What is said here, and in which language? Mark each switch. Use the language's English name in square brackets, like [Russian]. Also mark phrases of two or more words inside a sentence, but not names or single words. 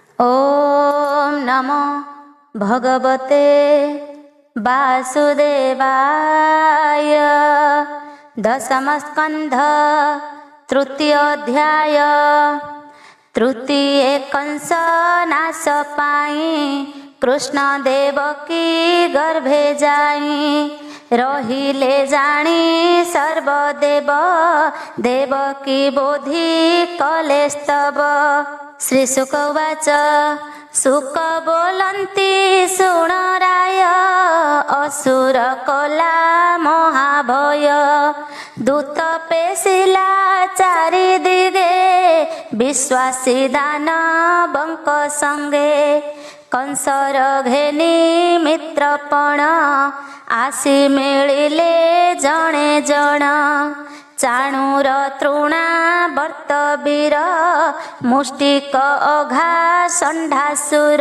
[Sanskrit] ओम नमो भगवते वासुदेवाय। [Odia] ଦଶମସ୍କଂଧ ତୃତୀୟ ଅଧ୍ୟାୟ। ତୃତୀୟ କଂସ ନାଶ ପାଈ କୃଷ୍ଣ ଦେବକୀ ଗର୍ଭେ ଜାଈ। ରହିଲେ ଜାଣୀ ସର୍ବଦେବ ଦେବକୀ ବୋଧି କଲେ ସ୍ତବ। [Sanskrit] श्री शुक उवाच [Odia] ଶୁକ ବୋଲନ୍ତି ଶୁଣ ରାୟ ଅସୁର କଲା ମହାଭୟ। ଦୂତ ପେଶିଲା ଚାରି ଦିଗେ ବିଶ୍ୱାସୀ ଦାନବଂକ ସଂଗେ। କଂସର ଘେନୀ ମିତ୍ରପଣ ଆସୀ ମିଲିଲେ ଜଣେ ଜଣ। ଚାଣୂର ତୃଣା ବର୍ତବୀର ମୁଷ୍ଟିକ ଅଘା ଷଣ୍ଢାସୁର।